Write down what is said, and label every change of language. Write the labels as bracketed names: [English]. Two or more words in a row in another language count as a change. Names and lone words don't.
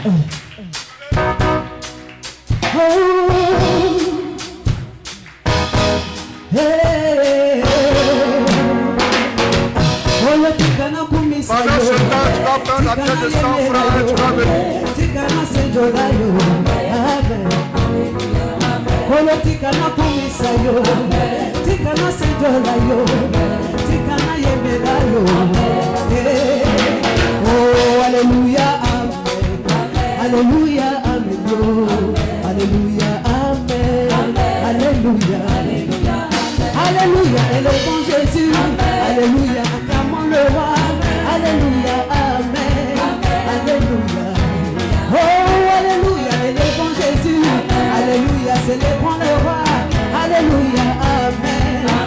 [French] Pendant ce temps, tu vas prendre la tête de 100 francs et tu vas venir. [Lingala] Tikana kumisa yo, tikana senjola yo, tikana yemela yo. [French] Oh, alléluia, amen, alléluia, amen yo, alléluia, amen, alléluia, alléluia, et le bon Jésus, alléluia, acclamons le roi, alléluia, amen, alléluia. Oh, alléluia, et le bon Jésus, alléluia, célébrons le roi, alléluia, amen.